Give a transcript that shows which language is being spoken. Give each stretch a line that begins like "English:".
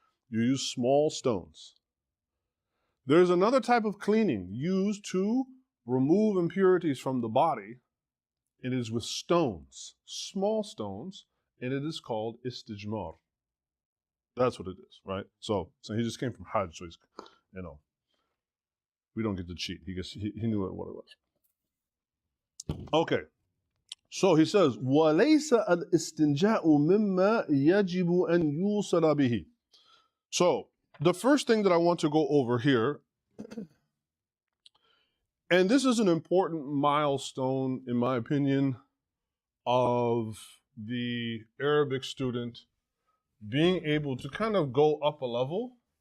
English: You use small stones. There's another type of cleaning used to remove impurities from the body. It is with stones, small stones, and it is called istijmar. That's what it is, right? So he just came from Hajj, so he's, we don't get to cheat. He knew what it was. Okay.
Arabic: So he says, وَلَيْسَ الْإِسْتِنْجَاءُ مِمَّا يَجِبُ أَنْ يُوصَلَ بِهِ.
English: So the first thing that I want to go over here, and this is an important milestone, in my opinion, of the Arabic student being able to kind of go up a level.